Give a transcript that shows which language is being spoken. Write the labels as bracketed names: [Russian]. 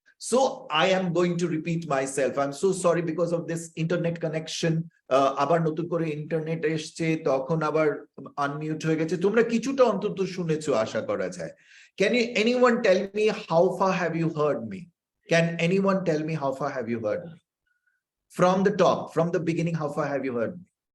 [English] So I am going to repeat myself. I'm so sorry because of this internet connection. [Bangla] আবার নতুন করে internet এসছে, তখন আবার আনমিউট হয়ে গেছে। তোমরা কিছুটা অন্তত শুনেছো আশা করা যায়। [English] Can anyone tell me how far have you heard me? Can anyone tell me how far have you heard me? From the top, from the beginning, how far have you heard me?